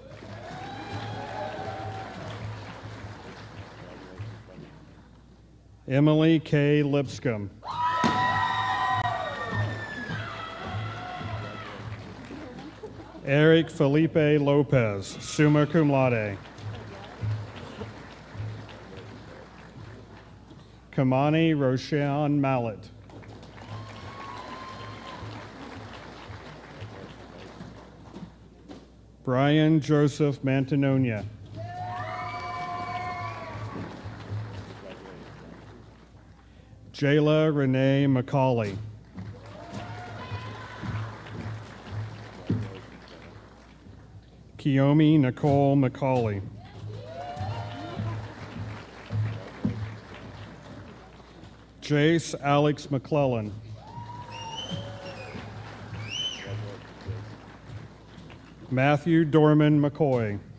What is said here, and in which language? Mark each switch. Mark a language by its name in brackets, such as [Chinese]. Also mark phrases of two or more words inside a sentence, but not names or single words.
[English] Emily K. Lipscomb. Eric Felipe Lopez, [Latin] summa cum laude. [English] Kamani Roshan Mallet. Brian Joseph Mantanonia. Jayla Renee McCauley. Kiyomi Nicole McCauley. Jace Alex McClellan. Matthew Dorman McCoy.